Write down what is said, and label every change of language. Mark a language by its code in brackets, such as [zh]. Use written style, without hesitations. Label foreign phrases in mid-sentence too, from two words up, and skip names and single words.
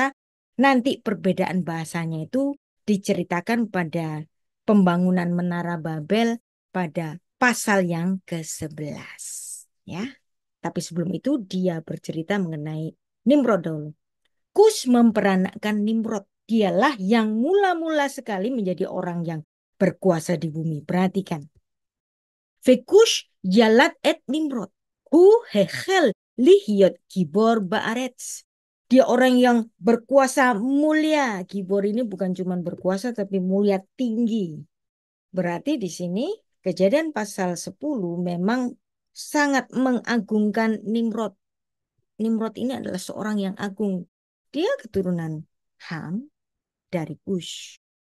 [id] Nanti perbedaan bahasanya itu diceritakan pada pembangunan Menara Babel pada pasal yang ke-11. Ya. Tapi sebelum itu dia bercerita mengenai Nimrod dulu. Kus memperanakkan Nimrod. Dialah yang mula-mula sekali menjadi orang yang berkuasa di bumi. Perhatikan. [he] וכוש ילד את נמרוד. הוא החל להיות גבור בארץ. [id] Dia orang yang berkuasa mulia. Gibor ini bukan cuma berkuasa tapi mulia tinggi. Berarti di sini Kejadian pasal 10 memang sangat mengagungkan Nimrod. Nimrod ini adalah seorang yang agung. Dia keturunan Ham dari Kush.